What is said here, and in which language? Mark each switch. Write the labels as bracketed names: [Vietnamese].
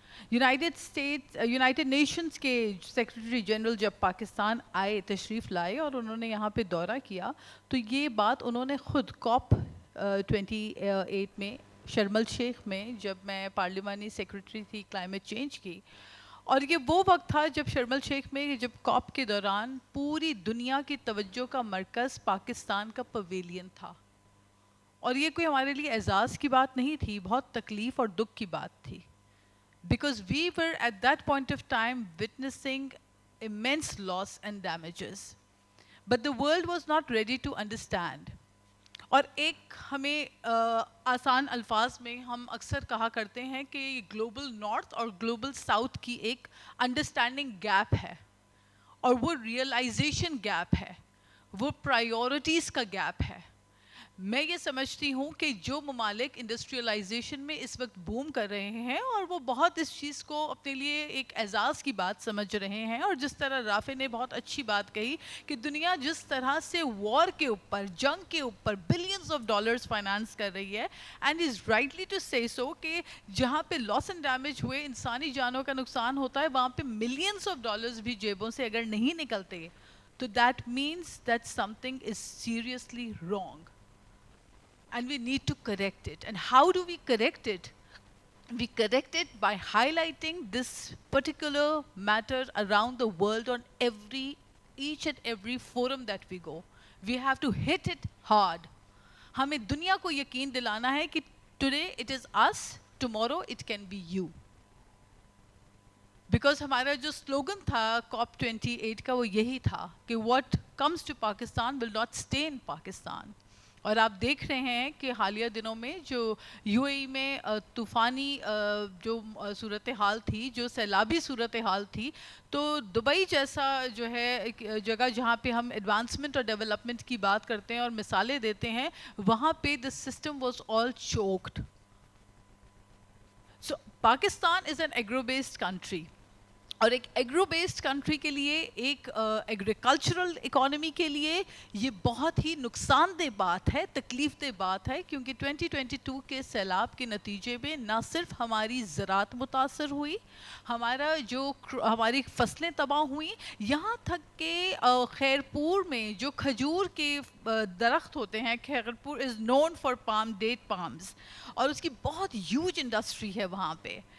[Urdu] United nations کے secretary general جب پاکستان آئے تشریف لائے اور انہوں نے یہاں پہ دورہ کیا تو یہ بات انہوں نے خود COP 28 میں شرم الشیخ میں جب میں پارلیمانی سیکرٹری تھی کلائمیٹ چینج کی, اور یہ وہ وقت تھا جب شرم الشیخ میں جب COP کے دوران پوری دنیا کی توجہ کا مرکز پاکستان کا پویلین تھا, اور یہ کوئی ہمارے لیے اعزاز کی بات نہیں تھی, بہت تکلیف اور دکھ کی بات تھی. [English] Because we were at that point of time witnessing immense loss and damages. But the world was not ready to understand. [Urdu] اور ایک ہمیں آسان الفاظ میں ہم اکثر کہا کرتے ہیں کہ گلوبل نارتھ اور گلوبل ساؤتھ کی ایک انڈرسٹینڈنگ گیپ ہے, اور وہ ریئلائزیشن گیپ ہے, وہ پرائیورٹیز کا گیپ ہے. میں یہ سمجھتی ہوں کہ جو ممالک انڈسٹریلائزیشن میں اس وقت بوم کر رہے ہیں اور وہ بہت اس چیز کو اپنے لیے ایک اعزاز کی بات سمجھ رہے ہیں, اور جس طرح رافع نے بہت اچھی بات کہی کہ دنیا جس طرح سے وار کے اوپر, جنگ کے اوپر بلینز آف ڈالرز فائنانس کر رہی ہے, [English] and is rightly to say so [Urdu] کہ جہاں پہ لاس اینڈ ڈیمیج ہوئے, انسانی جانوں کا نقصان ہوتا ہے, وہاں پہ ملینز آف ڈالرز بھی جیبوں سے اگر نہیں نکلتے تو [English] That means that something is seriously wrong. and we need to correct it. And how do we correct it? We correct it by highlighting this particular matter around the world on each and every forum that we go. We have to hit it hard. [Urdu] ہمیں دنیا کو یقین دلانا ہے کہ [English] today it is us, tomorrow it can be you. [Urdu] Because ہمارا جو slogan تھا COP28 کا وہ یہی تھا کہ [English] What comes to Pakistan will not stay in Pakistan. [Urdu] اور آپ دیکھ رہے ہیں کہ حالیہ دنوں میں جو UAE میں طوفانی جو صورتحال تھی, جو سیلابی صورتحال تھی, تو دبئی جیسا جو ہے جگہ جہاں پہ ہم ایڈوانسمنٹ اور ڈیولپمنٹ کی بات کرتے ہیں اور مثالیں دیتے ہیں, وہاں پہ [English] the system was all choked. So Pakistan is an agro-based country. [Urdu] اور ایک ایگرو بیسڈ کنٹری کے لیے, ایک ایگریکلچرل اکانومی کے لیے یہ بہت ہی نقصان دہ بات ہے, تکلیف دہ بات ہے, کیونکہ 2022 کے سیلاب کے نتیجے میں نہ صرف ہماری زراعت متاثر ہوئی, ہماری فصلیں تباہ ہوئیں, یہاں تک کہ خیرپور میں جو کھجور کے درخت ہوتے ہیں, خیرپور [English] is known for palm, date palms, [Urdu] اور اس کی بہت ہیوج انڈسٹری ہے وہاں پہ,